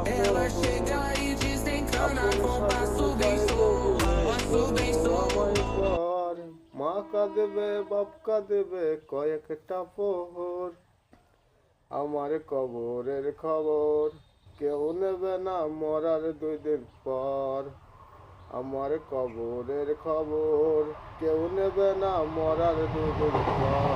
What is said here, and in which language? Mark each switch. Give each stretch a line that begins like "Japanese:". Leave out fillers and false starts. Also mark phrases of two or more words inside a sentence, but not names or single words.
Portuguese: Ela chega e desencana com passo bem solto, passo bem solto.
Bangla: মাকা দেবে বাপকা দেবে কয়েকটা পোহর, আমার কবরের খবর কেউ নেবে না মরার 2 দিন পর। আমার কবরের খবর কেউ নেবে না মরার 2 দিন পর।